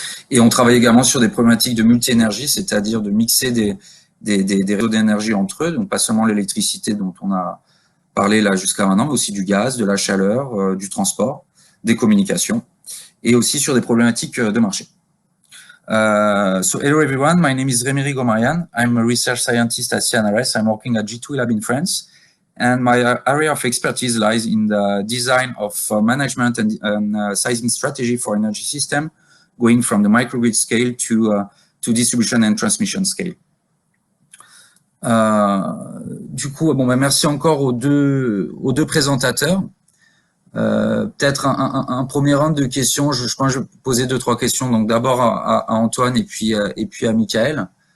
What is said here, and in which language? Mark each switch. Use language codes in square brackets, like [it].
[fr] Et on travaille également sur des problématiques de multi-énergie, c'est-à-dire de mixer des réseaux d'énergie entre eux, donc pas seulement l'électricité dont on a parlé là jusqu'à maintenant, mais aussi du gaz, de la chaleur, du transport, des communications, et aussi sur des problématiques de marché. [en] So hello everyone, my name is Rémi Rigo-Mariani. I'm a research scientist at CNRS. I'm working at G2E Lab in France, and my area of expertise lies in the design of management and sizing strategy for energy system, going from the microgrid scale to distribution and transmission scale. [fr] Du coup, merci encore aux deux présentateurs. Peut-être un premier round de questions. Je pense que je vais poser 2-3 questions. Donc d'abord à Antoine et puis à Michael.